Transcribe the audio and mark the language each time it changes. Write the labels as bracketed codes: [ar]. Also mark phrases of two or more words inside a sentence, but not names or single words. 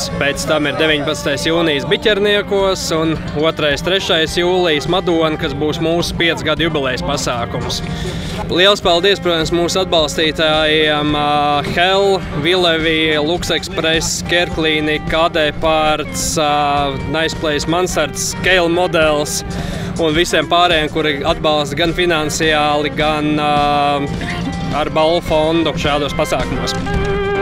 [lv] Pēc tam ir 19. jūnijas Biķerniekos un 2. 3. jūlijas Madona, kas būs mūsu 5 gadu jubilejas pasākums. Liels paldies, protams, mūsu atbalstītājiem Hell, Vilevi, Lux Express, Kerklīnika, KD Parts, Nice Place Mansards, Scale Models un visiem pārējiem, kuri atbalsta gan finansiāli, gan ar balvu fondu šādos pasākumos.